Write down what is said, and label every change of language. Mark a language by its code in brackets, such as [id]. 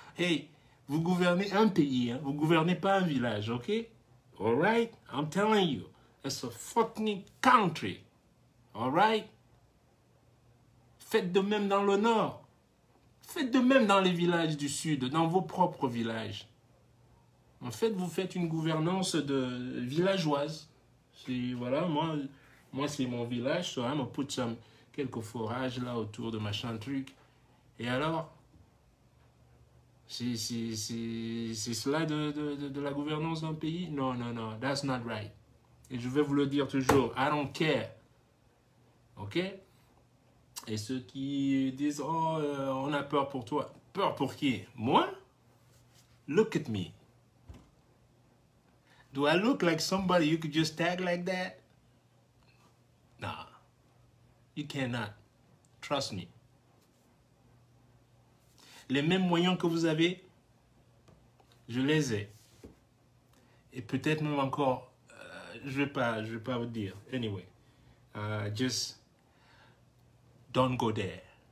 [fr] Hey, vous gouvernez un pays, hein? Vous gouvernez pas un village, ok? [en] All right? I'm telling you, it's a fucking country. All right? [fr] Faites de même dans le nord. Faites de même dans les villages du sud, dans vos propres villages. En fait, vous faites une gouvernance de villageoise. Voilà, moi c'est mon village, [en] so I'm gonna put [fr] quelques forages là autour de machin truc. Et alors, c'est cela de la gouvernance d'un pays? Non, non, non, [en] that's not right. [fr] Et je vais vous le dire toujours, [en] I don't care. [fr] Ok? Et ceux qui disent, oh, on a peur pour toi. Peur pour qui? Moi? [en] Look at me. Do I look like somebody you could just tag like that? Nah. You cannot. Trust me. [fr] Les mêmes moyens que vous avez, je les ai. Et peut-être même encore, je vais pas vous dire. [en] Anyway, just don't go there.